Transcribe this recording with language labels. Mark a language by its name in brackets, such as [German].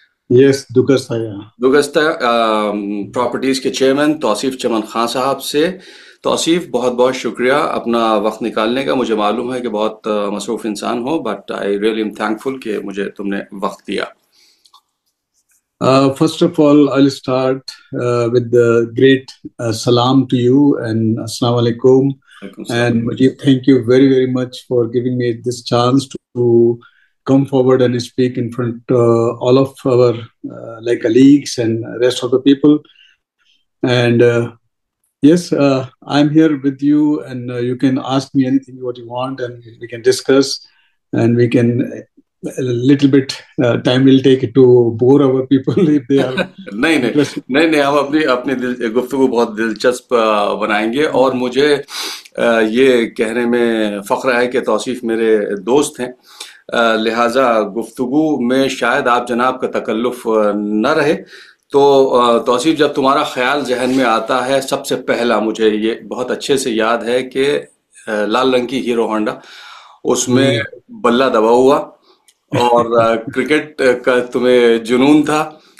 [Hindi] Yes, दुगस्ता, या दुगस्ता properties के chairman Tausif चमन खान साहब से। तौसीफ, बहुत बहुत शुक्रिया अपना वक्त निकालने का। मुझे मालूम है कि बहुत मसरूफ इंसान हो, [English] but I really am thankful [Hindi] कि मुझे तुमने वक्त दिया। [English] First of all, I'll start with the great salam to you and assalamu alaikum. And Mujib, thank you very, very much for giving me this chance to come forward and speak in front all of our like colleagues and rest of the people. And yes, I'm here with you, and you can ask me anything what you want, and we can discuss, and we can a little bit time will take to bore our people if they are [Hindi] नहीं नहीं, हम अपनी गुफ्तगू बहुत दिलचस्प बनाएंगे। और मुझे ये कहने में फ़ख्र है कि तौसीफ मेरे दोस्त हैं, लिहाजा गुफ्तगू में शायद आप जनाब का तकल्लुफ़ न रहे। तो तौसीफ, जब तुम्हारा ख्याल जहन में आता है, सबसे पहला मुझे ये बहुत अच्छे से याद है कि लाल रंग की हीरो होंडा, उसमें बल्ला दबा हुआ, और क्रिकेट का तुम्हें जुनून था।